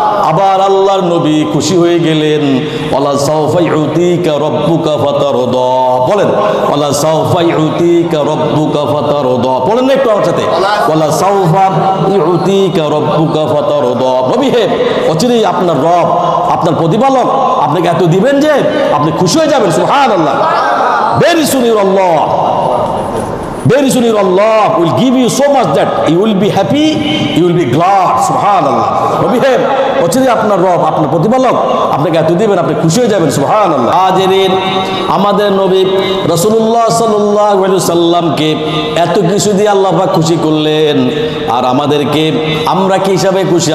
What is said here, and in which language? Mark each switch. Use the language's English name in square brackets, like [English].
[Bangla] আবার আল্লাহর নবী খুশি হয়ে গেলেন, [Arabic] ওয়ালা সাউফা ইউতিকা রাব্বুকা ফাতারদা। [Bangla] বলেন, [Arabic] ওয়ালা সাউফা ইউতিকা রাব্বুকা ফাতারদা। [Bangla] বলেন একটু আমার সাথে, [Arabic] ওয়ালা সাউফা ইউতিকা রাব্বুকা ফাতারদা। [Bangla] নবী হে, অচিরেই আপনার রব, আপনার প্রতিপালক আপনাকে এত দিবেন যে আপনি খুশি হয়ে যাবেন। [Arabic] সুবহানাল্লাহ। [English] Very soon Allah, very soon Allah will give you so much that you will be happy, you will be glad. [Arabic] Subhanallah. [Bangla] নবী হে, অচিরে আপনার রব, আপনার প্রতিপালক আপনাকে এত দিবেন, আপনি খুশি হয়ে যাবেন। সুবহানাল্লাহ। হাজিরিন, আমাদের নবী রাসূলুল্লাহ সাল্লাল্লাহু আলাইহি সাল্লামকে এত কিছু দিয়ে আল্লাহ পাক খুশি করলেন, আর আমাদেরকে আমরা কি হিসাবে খুশি?